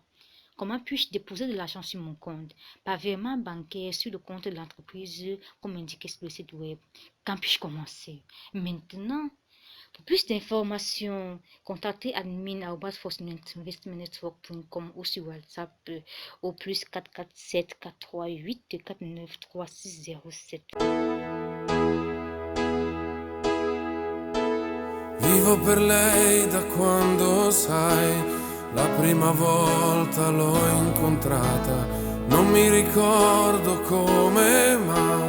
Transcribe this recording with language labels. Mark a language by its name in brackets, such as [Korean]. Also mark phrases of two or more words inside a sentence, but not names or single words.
[French] Comment puis-je déposer de l'argent sur mon compte? Par virement bancaire sur le compte de l'entreprise, comme indiqué sur le site web. Quand puis-je commencer? Maintenant. Pour plus d'informations, contactez admin@fortuneinvestmentnetwork.com ou sur WhatsApp au plus 447 438 49 3607. [Italian] Vivo per lei da quando sai, la prima volta l'ho incontrata, non mi ricordo come mai.